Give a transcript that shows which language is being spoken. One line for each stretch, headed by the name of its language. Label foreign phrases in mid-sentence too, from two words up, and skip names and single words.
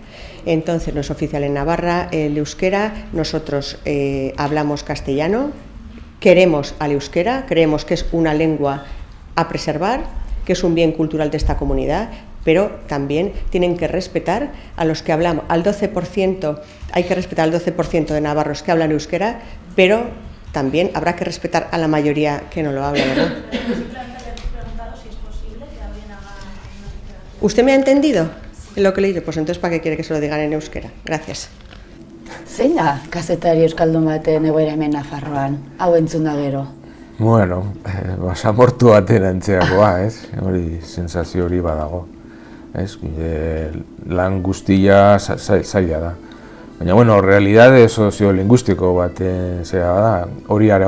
Spanish: Entonces no es oficial en Navarra el euskera, nosotros hablamos castellano, queremos al euskera, creemos que es una lengua a preservar, que es un bien cultural de esta comunidad, pero también tienen que respetar a los que hablamos, al 12%, hay que respetar al 12% de navarros que hablan euskera, pero también habrá que respetar a la mayoría que no lo habla, ¿verdad? ¿Usted me ha entendido en lo que le he dicho? Pues entonces, ¿para qué quiere que se lo digan en euskera? Gracias.
Basque: Zein da kazetari euskaldun baten egoera hemen Nafarroan, hau entzun da gero? Bueno, basamortu baten antzeakoa, hori sensazio hori badago. Lan guztia zaila da. Baina, bueno, realidade soziolinguistiko baten zera da.